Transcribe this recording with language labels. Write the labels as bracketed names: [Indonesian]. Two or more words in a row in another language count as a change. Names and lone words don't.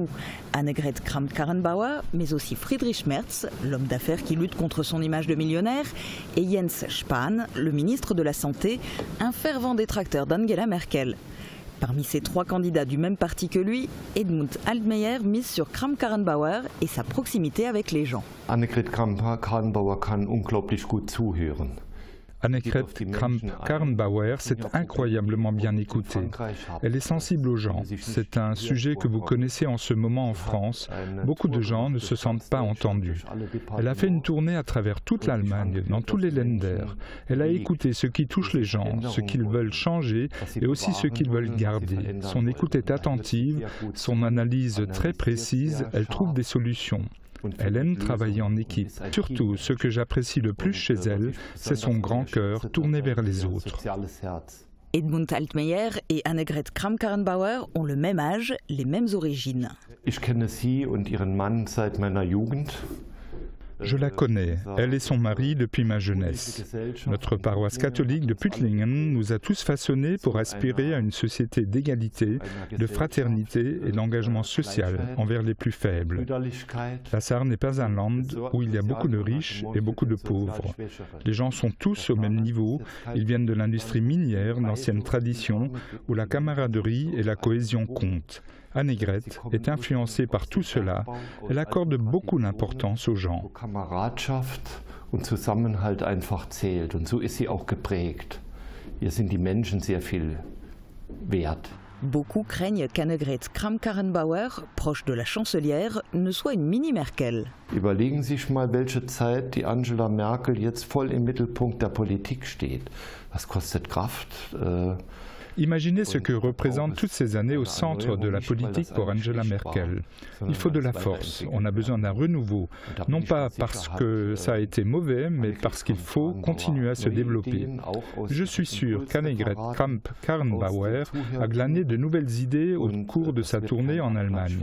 [French] Annegret Kramp-Karrenbauer, mais aussi Friedrich Merz, l'homme d'affaires qui lutte contre son image de millionnaire, et Jens Spahn, le ministre de la Santé, un fervent détracteur d'Angela Merkel. Parmi ces 3 candidats du même parti que lui, Edmund Altmaier mise sur Kramp-Karrenbauer et sa proximité avec les gens. [German] Annegret Kramp-Karrenbauer kann unglaublich gut zuhören. [French] Annegret Kramp-Karrenbauer s'est incroyablement bien écoutée. Elle est sensible aux gens. C'est un sujet que vous connaissez en ce moment en France. Beaucoup de gens ne se sentent pas entendus. Elle a fait une tournée à travers toute l'Allemagne, dans tous les Länder. Elle a écouté ce qui touche les gens, ce qu'ils veulent changer et aussi ce qu'ils veulent garder. Son écoute est attentive, son analyse très précise, elle trouve des solutions. Elle aime travailler en équipe. Surtout, ce que j'apprécie le plus chez elle, c'est son grand cœur tourné vers les autres. Edmund Altmaier et Annegret Kramp-Karrenbauer ont le même âge, les mêmes origines. [German] Ich kenne sie und ihren Mann seit meiner Jugend. [French] Je la connais, elle et son mari depuis ma jeunesse. Notre paroisse catholique de Puttlingen nous a tous façonnés pour aspirer à une société d'égalité, de fraternité et d'engagement social envers les plus faibles. La Sarre n'est pas un land où il y a beaucoup de riches et beaucoup de pauvres. Les gens sont tous au même niveau, ils viennent de l'industrie minière, d'anciennes traditions, où la camaraderie et la cohésion comptent. Annegret est influencée par tout cela. Elle accorde beaucoup d'importance aux gens. [German] und Zusammenhalt einfach zählt. Und so ist sie auch geprägt. Hier sind die Menschen sehr viel wert. [French] Beaucoup craignent qu'Annegret Kramp-Karrenbauer, proche de la chancelière, ne soit une Mini-Merkel. [German] Überlegen Sie sich mal, welche Zeit die Angela Merkel jetzt voll im Mittelpunkt der Politik steht. Das kostet Kraft. [French] Imaginez ce que représentent toutes ces années au centre de la politique pour Angela Merkel. Il faut de la force, on a besoin d'un renouveau, non pas parce que ça a été mauvais, mais parce qu'il faut continuer à se développer. Je suis sûr qu'Annegret Kramp-Karrenbauer a glané de nouvelles idées au cours de sa tournée en Allemagne.